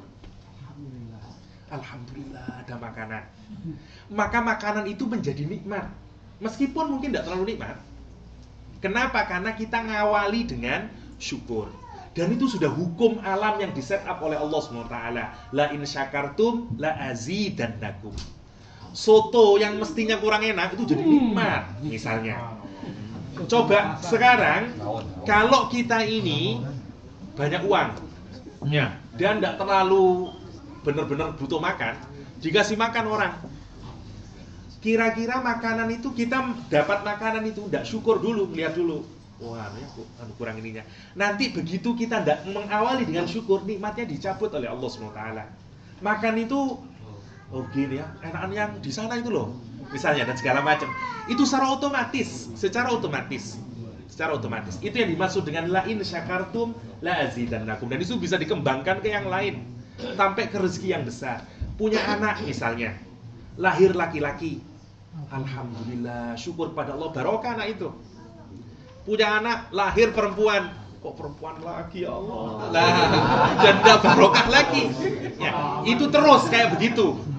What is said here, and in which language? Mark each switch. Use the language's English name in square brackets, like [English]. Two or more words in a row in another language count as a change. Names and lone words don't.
[Indonesian] Alhamdulillah ada makanan. Maka makanan itu menjadi nikmat, meskipun mungkin tidak terlalu nikmat. Kenapa? Karena kita ngawali dengan syukur. Dan itu sudah hukum alam yang di [English] set up [Indonesian] oleh Allah SWT. [Arabic] لئن شكرتم لأزيدنكم. [Indonesian] soto yang mestinya kurang enak itu jadi nikmat misalnya. Coba sekarang kalau kita ini banyak uang ya, dan tidak terlalu benar-benar butuh makan, dikasih makan orang, kira-kira makanan itu kita dapat makanan itu tidak syukur dulu, lihat dulu, wah ini kurang ininya. Nanti begitu kita tidak mengawali dengan syukur, nikmatnya dicabut oleh Allah SWT. Makan itu, oh gini ya, enakan yang di sana itu loh, misalnya, dan segala macam. Itu secara otomatis. Itu yang dimaksud dengan [Arabic] لئن شكرتم لأزيدنكم. [Indonesian] Dan itu bisa dikembangkan ke yang lain, sampai ke rezeki yang besar. Punya anak misalnya, lahir laki-laki, alhamdulillah, syukur pada Allah, barokah anak itu. Punya anak, lahir perempuan, kok perempuan lagi [Arabic] يا الله, [Indonesian] janda barokah lagi ya, itu terus kayak begitu.